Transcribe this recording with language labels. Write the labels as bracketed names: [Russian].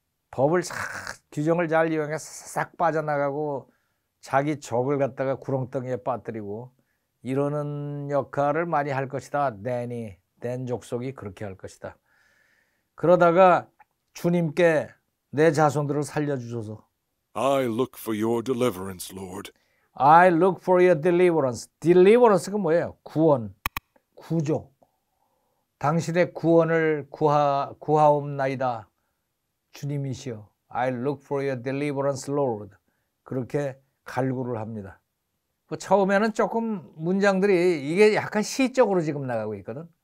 [Korean] 법을 규정을 잘 이용해서 싹 빠져나가고 자기 적을 갖다가 구렁텅이에 빠뜨리고 이러는 역할을 많이 할 것이다. 댄 족속이 그렇게 할 것이다. 그러다가 주님께 내 자손들을 살려주소서. [English] I look for your deliverance, Lord. I look for your deliverance. [Korean] deliverance가 뭐예요? 구원, 구조. 당신의 구원을 구하옵나이다. 주님이시여. [English] I look for your deliverance, Lord. [Korean] 그렇게 갈구를 합니다. 처음에는 조금 문장들이 이게 약간 시적으로 지금 나가고 있거든.